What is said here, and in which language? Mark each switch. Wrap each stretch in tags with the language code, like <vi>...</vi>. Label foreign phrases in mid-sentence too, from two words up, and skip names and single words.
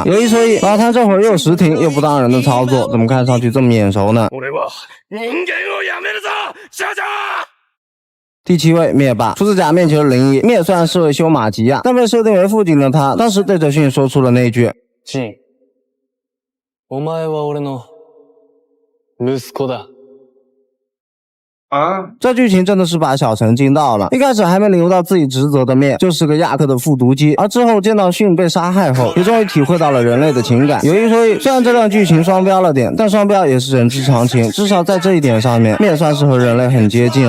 <zh>有一说一，老谭这会儿又识停又不当人的操作，怎么看上去这么眼熟呢？第7位灭霸，出自假面骑士灵异。灭虽然是位修马吉亚，但被设定为父亲的他，当时对着迅说出了那句：迅，</zh> <ja>お前は俺の息子だ。</ja> <zh>这剧情真的是把小陈惊到了。一开始还没领悟到自己职责的灭就是个亚克的复读机，而之后见到迅被杀害后，也终于体会到了人类的情感。有一说一，虽然这段剧情双标了点，但双标也是人之常情，至少在这一点上面，灭算是和人类很接近了。</zh>